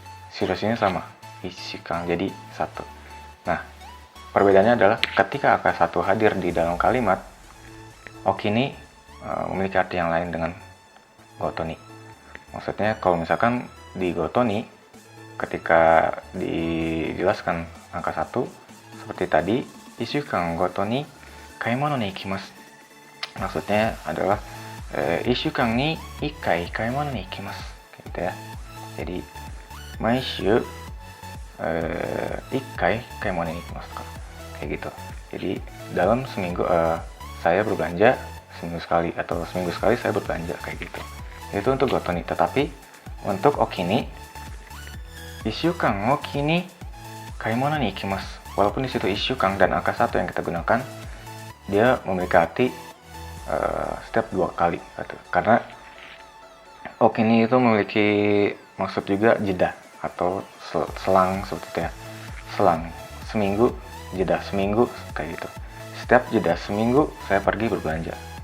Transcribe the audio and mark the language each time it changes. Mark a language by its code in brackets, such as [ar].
[id] Suryoshinya sama, 1週間, jadi satu. Nah, perbedaannya adalah ketika angka satu hadir di dalam kalimat, okini memiliki arti yang lain dengan Gotoni. Maksudnya kalau misalkan di Gotoni ketika dijelaskan angka 1 seperti tadi, [ja] 1週間 ごとに買い物に行きます。 [id] Maksudnya adalah [ja] 1週間 に1回買い物に行きます。 [id] Gitu ya. Jadi [ja] 毎週1回買い物に行きますか. [id] Kayak gitu. Jadi dalam seminggu saya berbelanja seminggu sekali atau seminggu sekali saya berbelanja kayak gitu. Itu untuk Gotoni. Tetapi untuk Okini [ja] 1週間 を機に買い物に行きます. [id] Walaupun di situ 1週間 dan angka 1 yang kita gunakan, dia memiliki arti setiap 2 kali gitu. Karena Okini itu memiliki maksud juga jeda atau selang seperti itu ya. Selang seminggu, jeda seminggu kayak gitu. Setiap jeda seminggu saya pergi berbelanja.